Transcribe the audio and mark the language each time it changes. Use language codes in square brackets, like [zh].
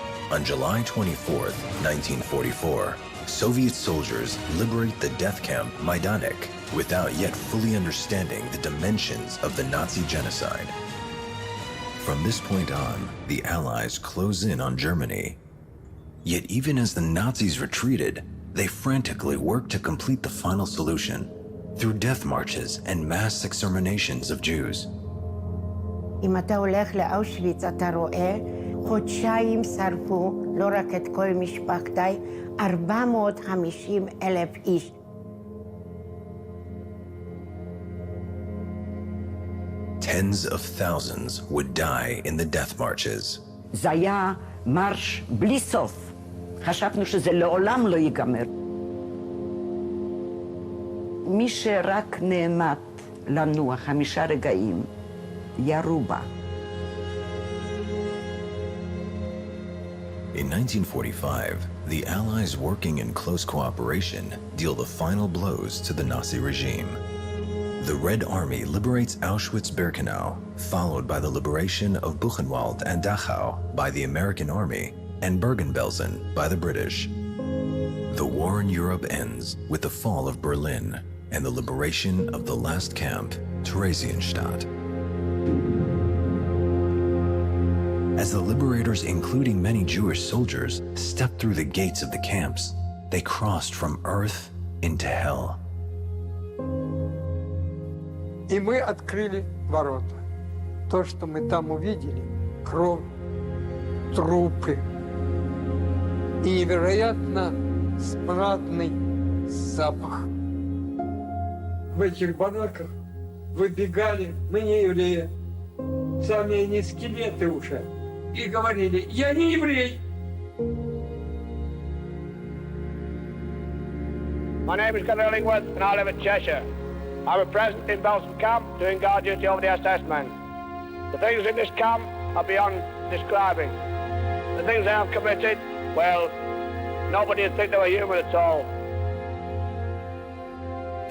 [en] On July 24, 1944, Soviet soldiers liberate the death camp Majdanek without yet fully understanding the dimensions of the Nazi genocide. From this point on, the Allies close in on Germany. Yet even as the Nazis retreated, they frantically worked to complete the final solution through death marches and mass exterminations of Jews. [he] אם אתה הולך לאושוויץ, אתה רואה, חודשיים שרפו, לא רק את כל משפחתי, 450,000 איש. [en] Tens of thousands would die in the death marches. [he] זה היה מרש בלי סוף. חשבנו שזה לעולם לא ייגמר. מי שרק נעמד לנוע 5 רגעים, ירו בה. [en] In 1945, the Allies, working in close cooperation, deal the final blows to the Nazi regime. The Red Army liberates Auschwitz-Birkenau, followed by the liberation of Buchenwald and Dachau by the American Army, and Bergen-Belsen by the British. The war in Europe ends with the fall of Berlin and the liberation of the last camp, Theresienstadt. As the liberators, including many Jewish soldiers, stepped through the gates of the camps, they crossed from earth into hell. [ru] И мы открыли ворота. То, что мы там увидели, кровь, трупы и невероятно смрадный запах. В этих бараках выбегали, мы не евреи, сами они скелеты уже, и говорили: «Я не еврей». [en] My name is Gunnar Illingworth, and I live in Cheshire. I was present in Belsen camp doing guard duty over the SS men. The things in this camp are beyond describing. The things they have committed, well, nobody would think they were human at all.